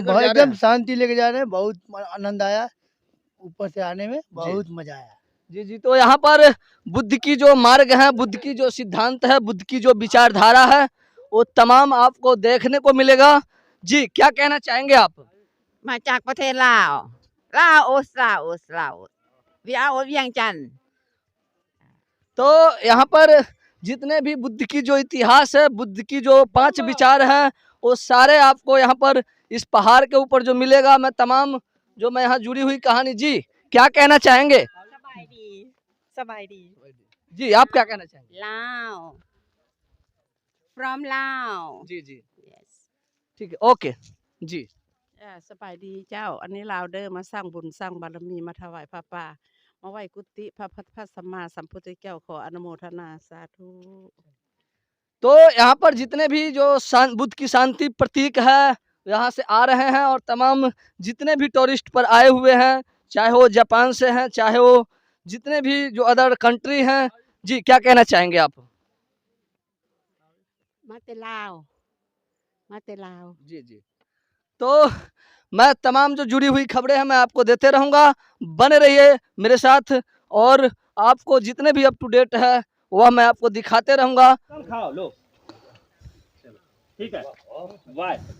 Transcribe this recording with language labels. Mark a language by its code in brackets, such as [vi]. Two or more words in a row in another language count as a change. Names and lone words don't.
[hi] लेकर जा रहे एकदम हैं? शांति लेके जा रहे हैं, बहुत आनंद आया, ऊपर से आने में बहुत मजा आया। जी जी, तो यहाँ पर बुद्ध की जो मार्ग है, बुद्ध की जो सिद्धांत है, बुद्ध की जो विचारधारा है, वो तमाम आपको देखने को मिलेगा। जी, क्या कहना चाहेंगे आप? [lo] ມາຈາກປະເທດລາວລາໂອສວຽງຈັນ [hi] तो यहाँ पर जितने भी बुद्ध की जो इतिहास है, बुद्ध की जो 5 विचार हैं, वो सारे आपको यहाँ पर इस पहाड़ के ऊपर जो मिलेगा। मैं तमाम जो मैं यहाँ जुड़ी हुई कहानी, जी क्या कहना चाहेंगे? [lo] ສະບາຍດີ [hi] जी आप क्या कहना चाहेंगे? [lo] ລາວ from ລາວ [hi] जी जी [en] yes [hi] ठीक है, ओके जी। [lo] ສະບາຍດີເຈົ້າອັນນີ້ລາວເດີ້ມາສ້າງບຸນສ້າງບາລະມີມາຖວາຍພະປ່າມາໄຫວ້ກຸຕິພະສຳມາສຳພຸດທະເຈົ້າຂໍອະນຸໂມທະນາສາທຸ [hi] तो यहाँ पर जितने भी जो बुद्ध की शांति प्रतीक है, यहाँ से आ रहे हैं और तमाम जितने भी टूरिस्ट पर आए हुए हैं, चाहे वो जापान से हैं, चाहे वो जितने भी जो [en] other country [hi] हैं, जी क्या कहना चाहेंगे आप? [lo] ມາແຕ່ລາວມາແຕ່ລາວ [hi] जी जी, तो मैं तमाम जो जुड़ी हुई खबरें हैं मैं आपको देते रहूंगा, बने रहिए मेरे साथ और आपको जितने भी [en] up to date [hi] है वह मैं आपको दिखाते रहूंगा। खाओ लो, ठीक है, बाय।